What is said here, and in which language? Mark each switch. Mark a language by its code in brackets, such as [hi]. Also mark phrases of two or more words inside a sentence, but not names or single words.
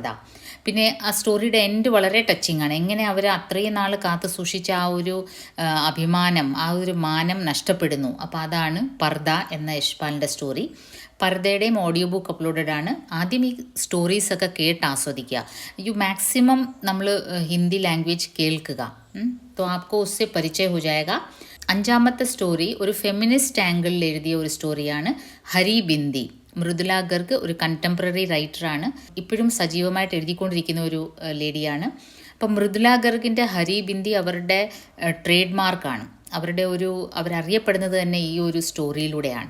[ml] പിന്നെ ആ സ്റ്റോറിയുടെ എൻഡ് വളരെ ടച്ചിങ് ആണ്. എങ്ങനെ അവർ അത്രയും നാൾ കാത്തു സൂക്ഷിച്ച ആ ഒരു അഭിമാനം, ആ ഒരു മാനം നഷ്ടപ്പെടുന്നു. അപ്പോൾ അതാണ് പർദ എന്ന യശ്പാലിൻ്റെ സ്റ്റോറി. പർദയുടെയും [en] audio book uploaded [ml] ആണ്. ആദ്യം ഈ സ്റ്റോറീസൊക്കെ കേട്ട് ആസ്വദിക്കുക. മാക്സിമം നമ്മൾ [en] Hindi language [ml] കേൾക്കുക. [hi] तो आपको उससे परिचय हो जाएगा. [ml] അഞ്ചാമത്തെ സ്റ്റോറി ഒരു [en] feminist angle [ml] എഴുതിയ ഒരു സ്റ്റോറിയാണ് ഹരി ബിന്ദി. മൃദുല ഗർഗ് ഒരു [en] contemporary writer. [ml] ഇപ്പോഴും സജീവമായിട്ട് എഴുതിക്കൊണ്ടിരിക്കുന്ന ഒരു ലേഡിയാണ്. അപ്പം മൃദുല ഗർഗിൻ്റെ ഹരി ബിന്ദി അവരുടെ [en] trade mark. [ml] അവരറിയപ്പെടുന്നത് തന്നെ ഈ ഒരു സ്റ്റോറിയിലൂടെയാണ്.